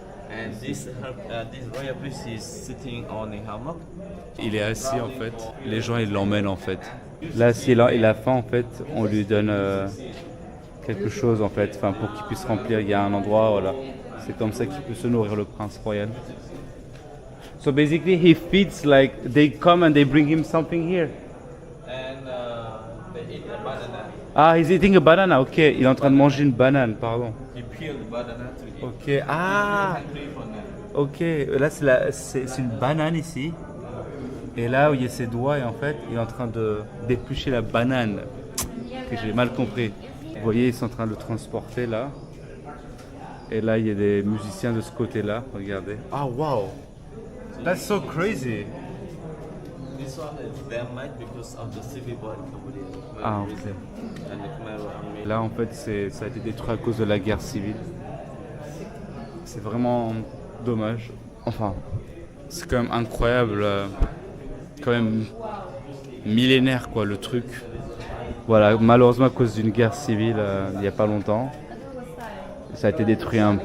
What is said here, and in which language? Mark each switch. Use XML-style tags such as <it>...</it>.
<en>And this royal priest is sitting on a hammock.</en> <fr>Il est assis en fait. Les gens ils l'emmènent en fait. Là, si il a faim en fait, on lui donne quelque chose en fait, enfin pour qu'il puisse remplir. Il y a un endroit, voilà. C'est comme ça qu'il peut se nourrir le prince royal.</fr> <en>So basically, he feeds like they come and they bring him something here. And they eat a banana. Ah, he's eating a banana.</en> <fr>Ok, il est en train de manger une banane, pardon.</fr> <en>He peeled the banana to eat.</en> <fr>Ok, ah, ok. Là, c'est une banane ici. Et là où il y a ses doigts, et en fait, il est en train d'éplucher la banane. Que j'ai mal compris. Vous voyez, ils sont en train de le transporter là. Et là, il y a des musiciens de ce côté-là. Regardez.</fr> <en>Ah, wow. That's so crazy. This one is damaged because of the civil war in Cambodia. Ah, ok. And the Khmer army.</en> <fr>Là, en fait, ça a été détruit à cause de la guerre civile. C'est vraiment dommage. Enfin, c'est quand même incroyable. Quand même millénaire, quoi, le truc. Voilà, malheureusement, à cause d'une guerre civile, il n'y a pas longtemps, ça a été détruit.</fr>